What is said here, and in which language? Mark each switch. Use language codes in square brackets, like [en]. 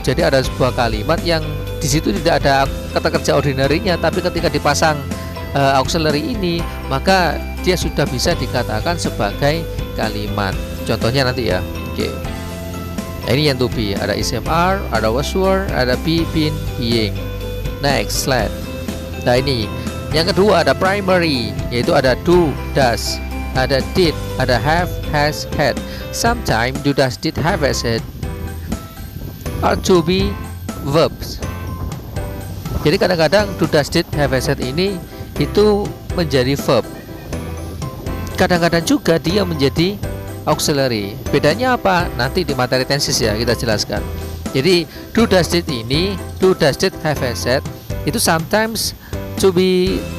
[id] Jadi ada sebuah kalimat yang di situ tidak ada kata kerja ordinary-nya, tapi ketika dipasang auxiliary ini, maka dia sudah bisa dikatakan sebagai kalimat. Contohnya nanti ya. Oke. Nah, ini yang to be, ada is, are, ada was, were, ada be, been, being. [en] Next slide. [id] Nah, ini yang kedua ada primary, yaitu ada do, does, ada did, ada have, has, had. [en] Sometimes do, does, did, have, has, had are to be verbs. [id] Jadi kadang-kadang do, does, did, have, has, had ini itu menjadi verb. Kadang-kadang juga dia menjadi auxiliary. Bedanya apa? Nanti di materi tenses ya kita jelaskan. Jadi do, does, did ini, do, does, did, have, has, had itu [en] sometimes to be